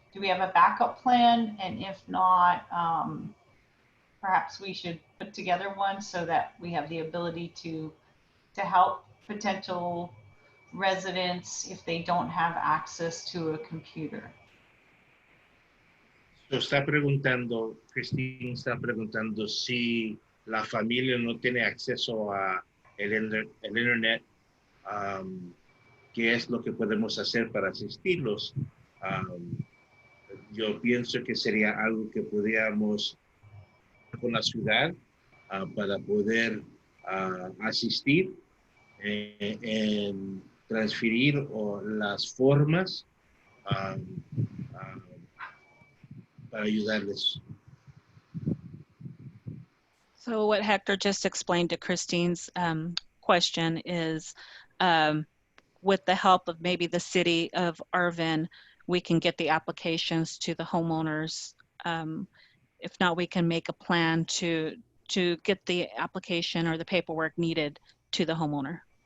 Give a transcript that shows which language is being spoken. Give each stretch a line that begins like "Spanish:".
English: Do we have a backup plan? And if not, perhaps we should put together one so that we have the ability to help potential residents if they don't have access to a computer.
Spanish: Christine está preguntando si la familia no tiene acceso a el internet, qué es lo que podemos hacer para asistirlos. Yo pienso que sería algo que podríamos con la ciudad para poder asistir en transferir las formas para ayudarles.
English: So what Hector just explained to Christine's question is with the help of maybe the city of Arvin, we can get the applications to the homeowners. If not, we can make a plan to get the application or the paperwork needed to the homeowner.